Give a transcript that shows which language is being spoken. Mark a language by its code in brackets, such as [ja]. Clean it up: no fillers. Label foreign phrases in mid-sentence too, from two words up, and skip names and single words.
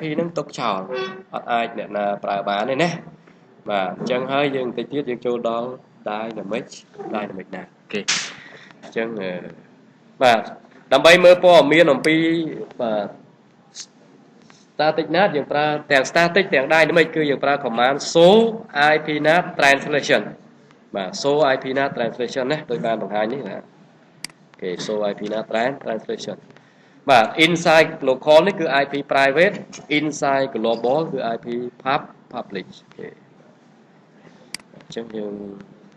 [km] ហ្នឹងទុកចោលអត់អាចអ្នកណាប្រើបានទេណាបាទអញ្ចឹងហើយយើងតិច ទៀតយើងចូលដល់ Dynamic ណាអូខេអញ្ចឹងបាទដើម្បីមើលព័ត៌ មានអំពីបាទ [en] static NAT [km] យើងប្រើទាំង static ទាំង dynamic គឺយើងប្រើ [en] command show IPNAT translation [km] បាទ [en] show IPNAT translation [km] ណាដោយបានបង្ហាញនេះណាអូខេ [en] show IPNAT translation [km] បាទ [en] inside local [km] នេះគឺ [en] IP private inside global [km] គឺ [en] IP public [km] អូខេអញ្ចឹងយើង